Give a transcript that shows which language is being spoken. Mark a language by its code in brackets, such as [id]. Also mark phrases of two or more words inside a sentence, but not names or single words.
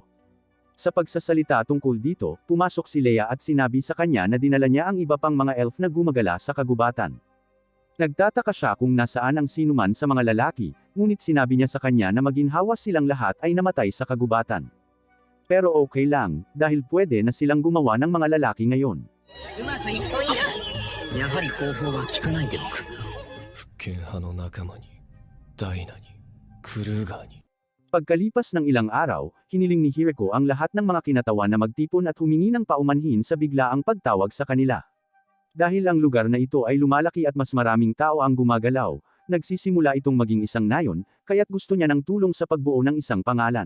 [tl] Sa pagsasalita tungkol dito, pumasok si Leia at sinabi sa kanya na dinala niya ang iba pang mga elf na gumagala sa kagubatan. Nagtataka siya kung nasaan ang sinuman sa mga lalaki, ngunit sinabi niya sa kanya na maginhawa silang lahat ay namatay sa kagubatan. Pero okay lang, dahil pwede na silang gumawa ng mga lalaki ngayon. [ja] うまくいくといいな。やはり方法は聞かないでおく。復権派の仲間に、ダイナに、クルーガーに。 [tl] Pagkalipas ng ilang araw, hiniling ni Hireko ang lahat ng mga kinatawan na magtipon at humingi ng paumanhin sa biglaang pagtawag sa kanila. Dahil ang lugar na ito ay lumalaki at mas maraming tao ang gumagalaw, nagsisimula itong maging isang nayon, kaya't gusto niya ng tulong sa pagbuo ng isang pangalan.